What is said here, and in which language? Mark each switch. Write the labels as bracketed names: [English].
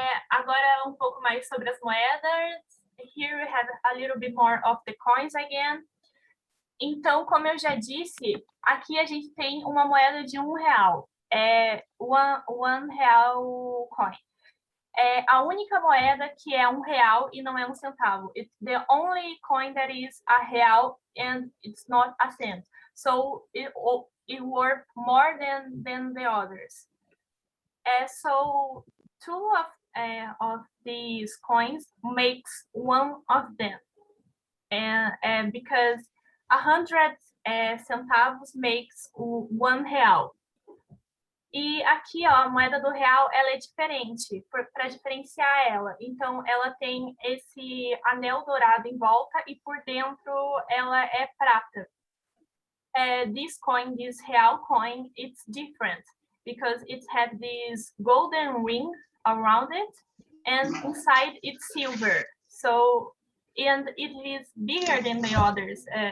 [Portuguese] Agora um pouco mais sobre as moedas. [English] Here we have a little bit more of the coins again. [Portuguese] Então, como eu já disse, aqui a gente tem uma moeda de R$1. [English] One real coin. [Portuguese] É a única moeda que é R$1 e não é 1 centavo. [English] It's the only coin that is a real and it's not a cent. So it worth more than the others. So two of these coins makes one of them. And because 100 centavos makes R$1. [Portuguese] E aqui, ó, a moeda do real, ela é diferente, para diferenciar ela. Então, ela tem esse anel dourado em volta e por dentro ela é prata. [English] This coin, this real coin, it's different because it has this golden ring around it and inside it's silver. So, and it is bigger than the others.